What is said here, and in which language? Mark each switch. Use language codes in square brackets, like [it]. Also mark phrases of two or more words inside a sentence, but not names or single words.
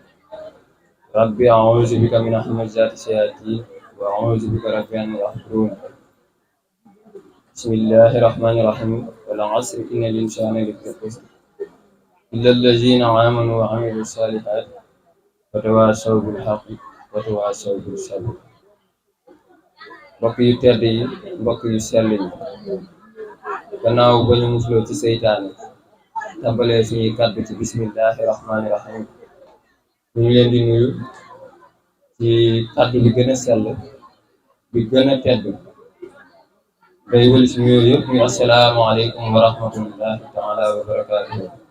[ar] ربي أعوذ بك من همزات الشياطين وأعوذ بك رب أن يحضرون بسم الله الرحمن الرحيم والعصر إن الإنسان لفي خسر إلا الذين آمنوا وعملوا الصالحات وتواصوا بالحق وتواصوا بالصبر [wo] mbokk yu tedd yi mbokk yu sell yi gannaaw ba ñu musloo ci seytaane tàmbalee suñuy kàddu ci [ar] بسم الله الرحمن الرحيم [wo] ñu ngi leen di nuyu ci kàddu bi gën a sell bi gën a tedd day wëli si nuyoo yëpp ñu [ar] السلام عليكم ورحمة الله تعالى وبركاته